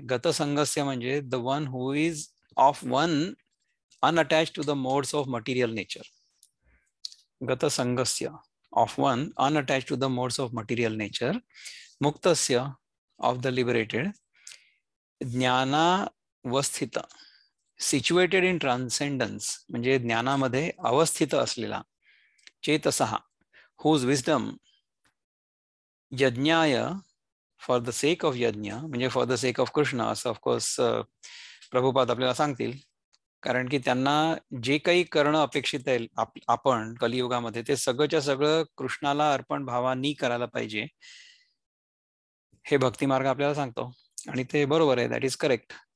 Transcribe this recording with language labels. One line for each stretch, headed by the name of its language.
English: गतसंगस्य म्हणजे the one who is of one unattached to the modes of material nature. Gata sangasya, of one unattached to the modes of material nature. Muktasya, of the liberated. Jnana vasthita, situated in transcendence,
Marathi: म्हणजे ज्ञानामध्ये अवस्थित असलेला.
English: चेतसः, whose wisdom यज्ञाय, for the sake of yajna, म्हणजे for the sake of Krishna
Marathi: असं of course Prabhupada आपल्याला सांगतील. कारण की त्यांना जे काही करणं अपेक्षित आहे आपण कलियुगामध्ये ते सगळंच्या सगळं कृष्णाला अर्पण भावानी करायला पाहिजे, हे भक्ती मार्ग आपल्याला सांगतो. आणि ते बरोबर आहे.
English: That is correct.